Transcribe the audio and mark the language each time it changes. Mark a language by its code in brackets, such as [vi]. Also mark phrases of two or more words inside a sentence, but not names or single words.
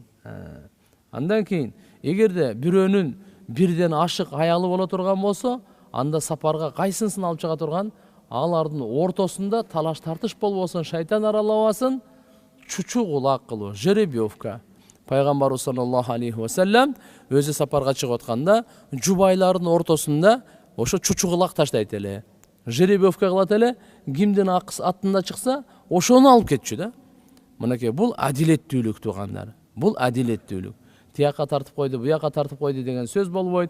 [ky] Андан кийин, эгерде бирөөнүн бирден ашык аялы боло турган болсо, анда сапарга кайсынысын алып чыга турган, алардын ортосунда талаш тартыш болбосун, шайтан аралабасын, чучу кулак кылуу, жеребьевка. Пайгамбарыбыз [ar] صلى الله عليه وسلم [ky] өзү сапарга чыгып атканда, жубайлардын ортосунда ошо чучу кулак таштайт эле. Жеребьевка кылат эле, кимдин аттында чыкса, ошону алып кетчү да. Мынакей, бул адилеттүүлүк туугандар. Бул адилеттүүлүк. Тияка тартып койду, буяка тартып койду деген сөз болбойт.